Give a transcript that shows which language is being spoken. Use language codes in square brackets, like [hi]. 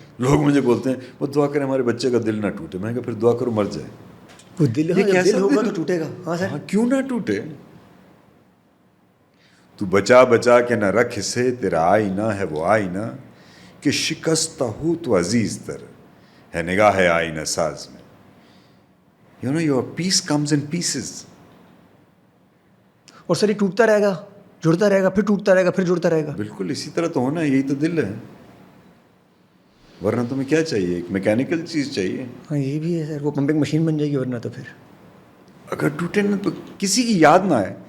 [ur] لوگ مجھے بولتے ہیں وہ دعا کریں ہمارے بچے کا دل نہ ٹوٹے. میں کہا پھر دعا کرو مر جائے. وہ دل ہوگا تو ٹوٹے گا. ہاں سر. کیوں نہ ٹوٹے. تو بچا بچا کے نہ رکھ اسے, تیرا آئینہ ہے وہ آئینہ, کہ شکستہ ہو تو عزیز تر ہے نگاہ ہے آئینہ ساز میں. [en] You know, your peace comes in pieces. [ur] اور سر یہ ٹوٹتا رہے گا, جڑتا رہے گا, پھر ٹوٹتا رہے گا, پھر جڑتا رہے گا. بالکل اسی طرح تو ہونا ہے. یہی تو دل ہے. ورنہ تمہیں کیا چاہیے؟ ایک میکینیکل چیز چاہیے. ہاں یہ بھی ہے سر, وہ پمپنگ مشین بن جائے گی. ورنہ تو پھر اگر ٹوٹے نا تو کسی کی یاد نہ آئے.